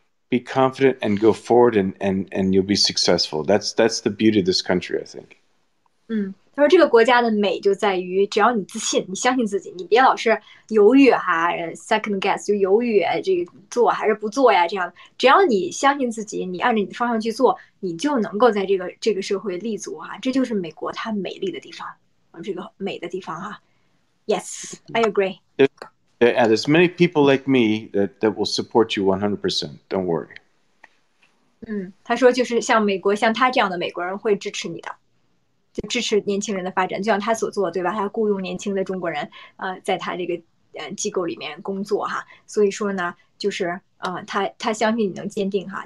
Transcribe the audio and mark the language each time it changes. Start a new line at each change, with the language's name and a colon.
English: Be confident and go forward and you'll be successful. That's the beauty of this country, I think.
Chinese: 他说这个国家的美就在于，只要你自信，你相信自己，你别老是犹豫哈 ， second guess 就犹豫，这个做还是不做呀？这样，只要你相信自己，你按照你的方向去做，你就能够在这个社会立足哈。这就是美国它美丽的地方，这个美的地方哈。
English: Yes, I agree. Yeah, there's many people like me that will support you 100%. Don't worry.
Chinese: 他说就是像美国，像他这样的美国人会支持你的。就支持年轻人的发展，就像他所做，对吧？他雇佣年轻的中国人，在他这个机构里面工作哈。所以说呢，就是他相信你能坚定哈。